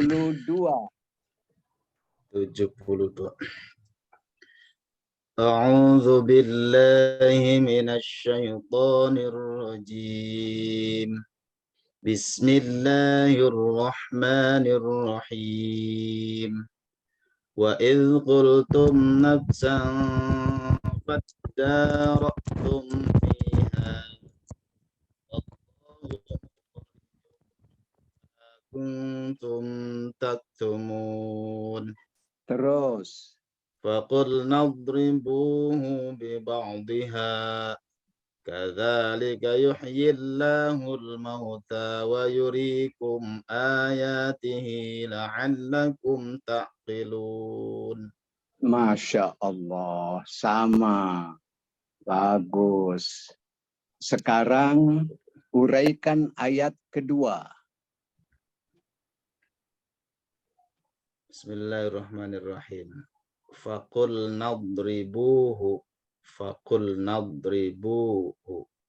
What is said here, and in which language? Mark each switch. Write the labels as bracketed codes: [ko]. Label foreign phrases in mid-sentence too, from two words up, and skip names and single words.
[ar] 72. أعوذ بالله من الشيطان الرجيم. بسم الله الرحمن الرحيم. وإذ قلتم نفسا فادارأتم فيها كنتم تكتمون. [id] Terus. [ar] فقل نضربه ببعضها كذلك يحيي الله الموتى ويريكم آياته لعلكم تعقلون. ما شاء الله, [id] sama. Bagus. Sekarang uraikan ayat kedua. [ar] بسم الله الرحمن الرحيم. فقل نضربه. فقل نضربه.